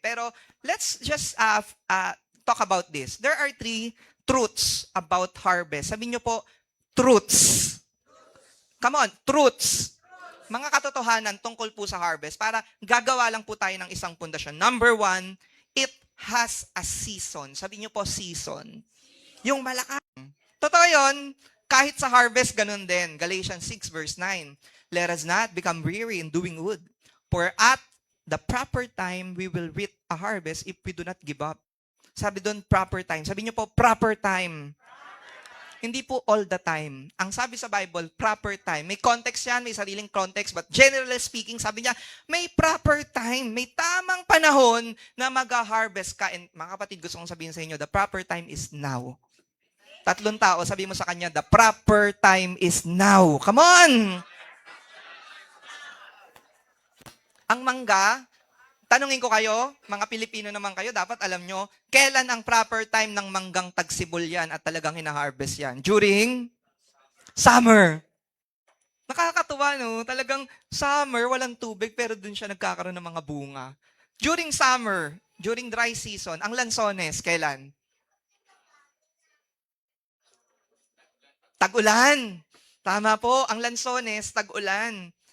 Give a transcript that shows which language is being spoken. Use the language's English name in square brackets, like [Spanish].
[Filipino] Pero [English] let's just talk about this. There are 3 truths about harvest. [Filipino] Sabihin nyo po, [English] truths. Come on, truths. [Filipino] Mga katotohanan tungkol po sa harvest para gagawa lang po tayo ng isang pundasyon. [English] Number 1, it has a season. [Filipino] Sabihin nyo po, [English] season. [Filipino] Yung malakas. Totoo yun, kahit sa harvest, ganun din. Galatians 6 verse 9. [English] Let us not become weary in doing good. For at the proper time, we will reap a harvest if we do not give up. [Filipino] Sabi doon, proper time. Sabi niyo po, proper time. [English] Hindi po all the time. [Filipino] Ang sabi sa Bible, proper time. May context yan, may sariling context, [English] but generally speaking, [Filipino] sabi niya, may proper time. May tamang panahon na mag-harvest ka. [English] And [Filipino] mga kapatid, gusto kong sabihin sa inyo, [English] the proper time is now. [Filipino] 3 tao, sabi mo sa kanya, [English] the proper time is now. Come on! [Filipino] Ang mangga, tanungin ko kayo, mga Pilipino naman kayo, dapat alam nyo, kailan ang proper time ng manggang tagsibol yan at talagang hina-harvest yan? [English] During summer. [Filipino] Nakakatuwa, no? Talagang summer, walang tubig, pero dun siya nagkakaroon ng mga bunga. [English] During summer, during dry season, [Filipino] ang lansones, kailan? Tag-ulan. Tama po, ang lansones, tag-ulan.